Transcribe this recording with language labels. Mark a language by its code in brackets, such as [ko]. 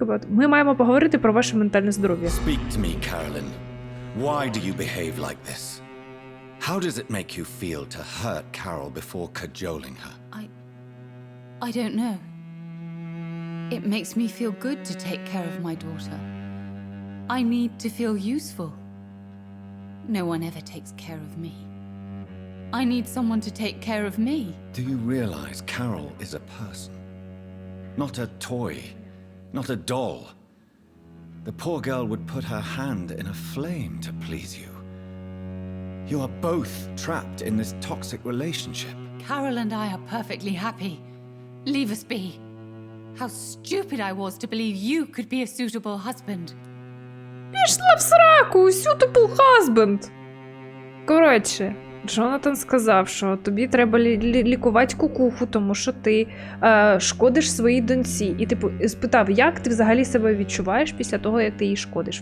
[uk] Ми маємо поговорити про ваше ментальне здоров'я. [en] Speak to me, Carolyn. Why do you behave like this? How does it make you feel to hurt Carol before cajoling her? I don't know. It makes me feel good to take care of my daughter. I need to feel useful. No one ever takes care of me. I need someone to take care of me. Do you realize Carol is a person? Not a toy, not a doll. The poor girl would put her hand in a flame to please you. You are both trapped in this toxic relationship. Carol and I are perfectly happy. Leave us be. How stupid I was to believe you could be a suitable husband. [uk] Пішла в сраку, [en] suitable husband. [uk] Коротше, Джонатан сказав, що тобі треба лікувати кукуху, тому що ти шкодиш своїй доньці. І типу спитав, як ти взагалі себе відчуваєш після того, як ти їй шкодиш.